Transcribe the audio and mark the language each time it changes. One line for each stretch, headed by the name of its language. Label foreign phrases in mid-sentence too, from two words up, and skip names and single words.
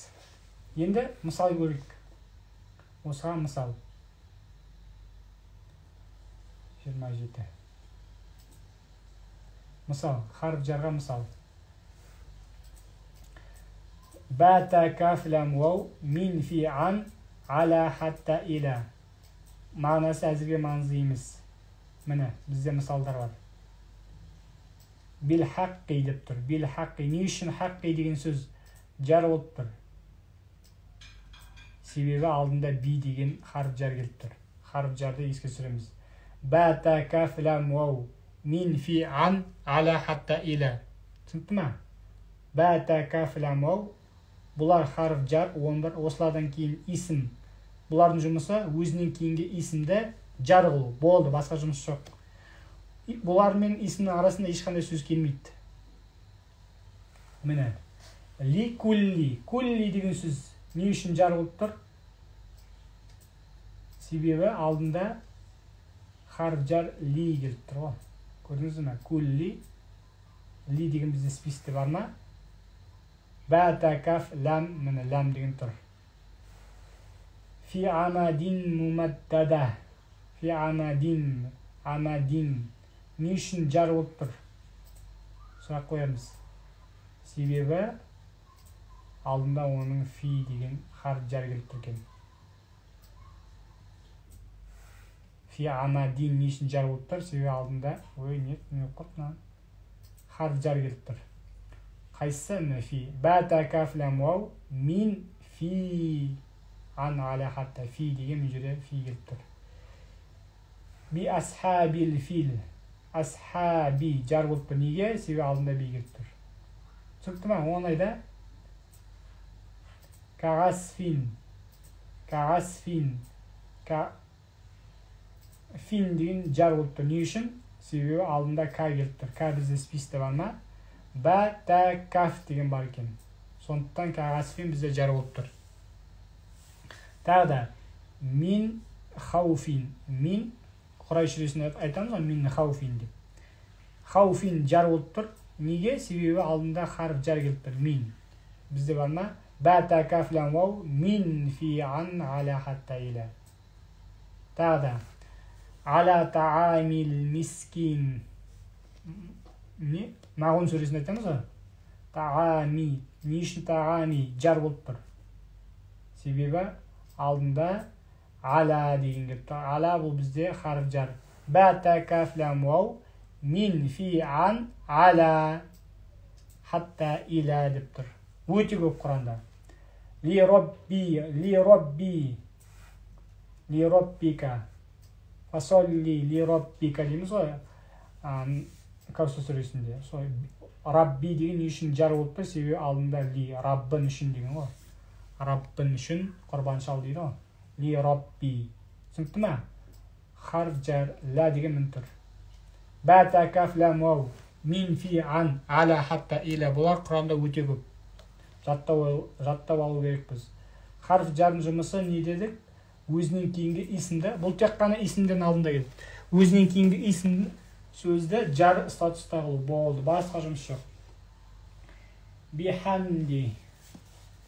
Kazakh: Енді мысал көрейік. Осыған мысал. 27. Мысал, харф жарға мысал.
Arabic: ب، ت، ك, ل، و، من في عن، على، حتى، إلى.
Kazakh: Мағынасы әзірге маңызды емес. Міне, бізде мысалдар бар.
Arabic: بالحق
Kazakh: деп тұр.
Arabic: بالحق.
Kazakh: Не үшін хаққи деген сөз жар болып тұр? Себебі алдында би деген харф жар келіп тұр. Харф жарды еске түсіреміз.
Arabic: ب، ت، ك, ل، و، من في عن، على، حتى، إلى.
Kazakh: Түсінікті ма?
Arabic: ب، ت، ك، ل، و.
Kazakh: Бұлар харф жар, 11, осылардан кейін исім. Бұлардың жұмысы өзінен кейінгі исімді жар қылу. Болды, басқа жұмыс жоқ. Бұлар мен исімнің арасында ешқандай сөз келмейді.
Arabic: Міне. لكل.
Kazakh: Кулли деген сөз не үшін жар болып тұр? Себебі алдында харф жар ли келіп тұр. Көрдіңіз ме? Кулли. Ли деген бізде списте бар ма?
Arabic: ب، ت، ك، ل,
Kazakh: міне лам деген тұр.
Arabic: في عمد ممددة. في عمد، عمد.
Kazakh: Не үшін жар болып тұр? Сұрақ қоямыз. Себебі алдында оның фи деген харф жар келіп тұр екен.
Arabic: في عمد
Kazakh: не үшін жар болып тұр? Себебі алдында, не құртына? Харф жар келіп тұр. Қайсы фи?
Arabic: ب، ت، ك, ل، و، من في عن، على، حتى، في
Kazakh: деген мен жерде
Arabic: фи
Kazakh: келіп тұр.
Arabic: بأصحاب الفيل.
Kazakh: Асхаби жар болып тұр. Неге? Себебі алдында би келіп тұр. Түсінікті ма? Оңайда. Кағасфин. Кағасфин. Фин деген жар болып тұр. Не үшін? Себебі алдында ка келіп тұр. Ка бізде списте бар ма?
Arabic: ب، ت، ك
Kazakh: деген бар екен. Сондықтан кағасфин бізде жар болып тұр. Тағы да
Arabic: من خوف.
Kazakh: Мин Құрай сүресінде айтамыз ғой,
Arabic: من خوف
Kazakh: деп. Хауфин жар болып тұр. Неге? Себебі алдында харф жар келіп тұр.
Arabic: Мин.
Kazakh: Бізде бар ма?
Arabic: ب، ت، ك, ل، و، من في عن، على، حتى، إلى.
Kazakh: Тағы да
Arabic: على طعام المسكين.
Kazakh: Не? Мағун сүресінде айтамыз ғой. Таами. Не үшін таами жар болып тұр? Себебі алдында аля деген келіп тұр. Аля бұл бізде харф жар.
Arabic: ب، ت، ك, ل، و، من في عن، على، حتى، إلى
Kazakh: деп тұр. Өте көп Құранда.
Arabic: لربي، لربي، لربك.
Kazakh: Фасолли,
Arabic: لربك
Kazakh: дейміз ғой. Кәусар сүресінде. Рабби деген не үшін жар болып тұр? Себебі алдында ли, раббын үшін деген ғой. Раббын үшін құрбан шал дейді ғой. Ли робби. Түсінікті ма? Харф жар, ла деген мін тұр.
Arabic: ب، ت، ك, ل، و، من في عن، على، حتى، إلى.
Kazakh: Бұлар Құранда өте көп. Жаттап алу керекпіз. Харф жардың жұмысы не дедік? Өзінен кейінгі исімді, бұл тек қана исімден алдында келді. Өзінен кейінгі исім сөзді жар статуста қылу болды. Басқа жұмыс жоқ. Бихамди.